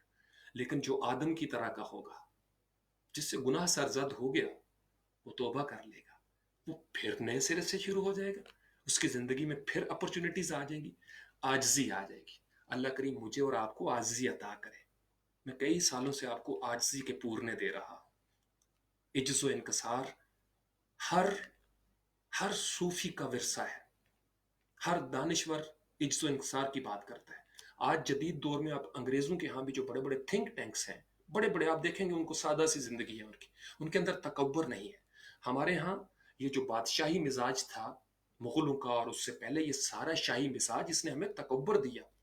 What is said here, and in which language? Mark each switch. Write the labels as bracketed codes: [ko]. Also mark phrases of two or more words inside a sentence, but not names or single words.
[ur] لیکن جو آدم کی طرح کا ہوگا، جس سے گناہ سرزد ہو گیا، وہ توبہ کر لے گا، وہ پھر نئے سرے سے شروع ہو جائے گا، اس کی زندگی میں پھر اپورچونٹیز آ جائیں گی، عاجزی آ جائے گی. اللہ کریم مجھے اور آپ کو عاجزی عطا کرے۔ میں کئی سالوں سے آپ کو عاجزی کے پورنے دے رہا ہوں. عجز و انکسار ہر ہر صوفی کا ورثہ ہے، ہر دانشور عجز و انکسار کی بات کرتا ہے. آج جدید دور میں آپ انگریزوں کے یہاں بھی جو بڑے بڑے [en] think tanks [ur] ہیں، بڑے بڑے، آپ دیکھیں گے ان کو سادہ سی زندگی ہے ان کی، ان کے اندر تکبر نہیں ہے. ہمارے یہاں یہ جو بادشاہی مزاج تھا مغلوں کا، اور اس سے پہلے یہ سارا شاہی مزاج، اس نے ہمیں تکبر دیا.